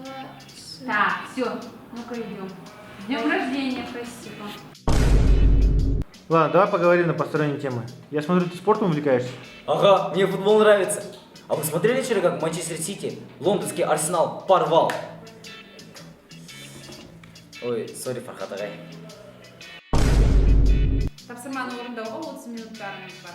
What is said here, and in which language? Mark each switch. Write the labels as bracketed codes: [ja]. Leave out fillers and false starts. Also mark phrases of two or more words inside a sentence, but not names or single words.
[ru] Так, все, ну-ка идем. С днем рождения, спасибо. Ладно, давай поговорим на посторонние темы. Я смотрю, ты спортом увлекаешься? Ага, мне футбол нравится. А вы смотрели вчера, как Манчестер Сити лондонский Арсенал порвал? Ой, сори, Фархат ағай. [kk] Тапсырманы орындауға 30 минуттарыңыз бар.